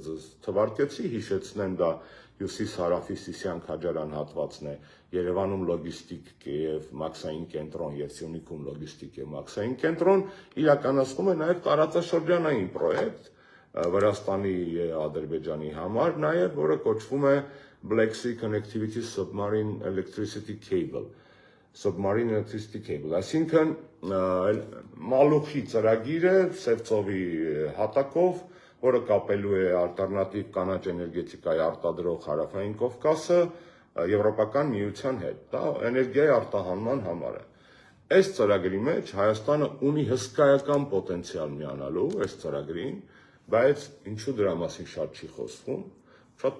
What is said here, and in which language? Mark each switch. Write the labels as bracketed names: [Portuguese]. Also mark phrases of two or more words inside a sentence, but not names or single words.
[Armenian] ձեզ թվարկեցի, հիշեցնեմ, դա Հյուսիս-Հարավի-Սիսիան Քաջարան հատվածն է, Երևանում լոգիստիկ եւ մաքսային կենտրոն եւ Սյունիքում լոգիստիկ եւ մաքսային կենտրոն, իրականացնում է նաև տարածաշրջանային պրոյեկտ Վրաստանի եւ Ադրբեջանի համար, նաև որը կոչվում է Black Sea Connectivity Submarine Electricity Cable, Submarine Electricity Cable, այսինքն մալուխի ծրագիրը Սևծովի հատակով, որը կապելու է ալտերնատիվ կանաչ էներգետիկայի արտադրող Հարավային Կովկասը Եվրոպական միության հետ, դա էներգիայի արտահանման համար է։ Այս ծրագրի մեջ Հայաստանը ունի հսկայական պոտենցիալ միանալու այս ծրագրին, բայց ինչու դրա մասին շատ չի խոսվում, շատ